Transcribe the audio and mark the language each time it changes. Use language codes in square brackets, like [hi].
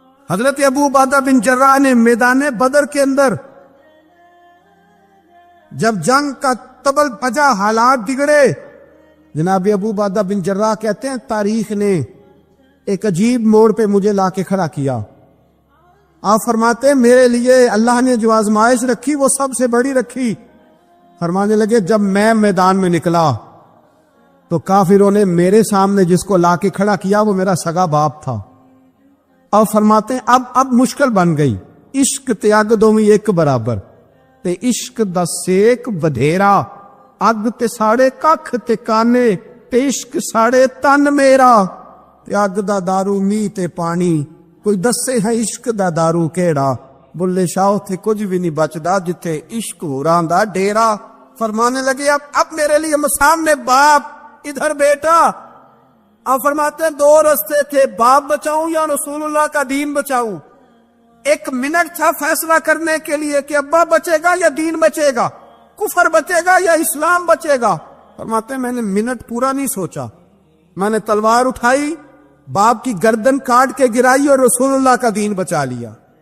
[ur] حضرت ابو عبیدہ بن جراح نے میدان بدر کے اندر جب جنگ کا تبل بجا, حالات بگڑے, جناب ابو عبیدہ بن جراح کہتے ہیں تاریخ نے ایک عجیب موڑ پہ مجھے لا کے کھڑا کیا. آپ فرماتے ہیں میرے لیے اللہ نے جو آزمائش رکھی وہ سب سے بڑی رکھی. فرمانے لگے جب میں میدان میں نکلا تو کافروں نے میرے سامنے جس کو لا کے کھڑا کیا وہ میرا سگا باپ تھا. اور فرماتے ہیں اب مشکل بن گئی, [pa] عشق تیاگ دومی ایک برابر, تے عشق دا سیک بدھیرا, اگ تے ساڑے ککھ تے کانے, تے عشق ساڑے تن میرا, تے اگ دا دارو می تے پانی, کوئی دسے ہے عشق دا دارو کیڑا, بلے شاہ تھے کچھ بھی نہیں بچدا جتھے عشق ہوران دا ڈیرا. [ur] فرمانے لگے اب میرے لیے سامنے باپ, ادھر بیٹا. اب فرماتے ہیں 2 رستے تھے, باپ بچاؤں یا رسول اللہ کا دین بچاؤں. 1 منٹ تھا فیصلہ کرنے کے لیے کہ ابا بچے گا یا دین بچے گا, کفر بچے گا یا اسلام بچے گا. فرماتے ہیں میں نے منٹ پورا نہیں سوچا, میں نے تلوار اٹھائی, باپ کی گردن کاٹ کے گرائی اور رسول اللہ کا دین بچا لیا.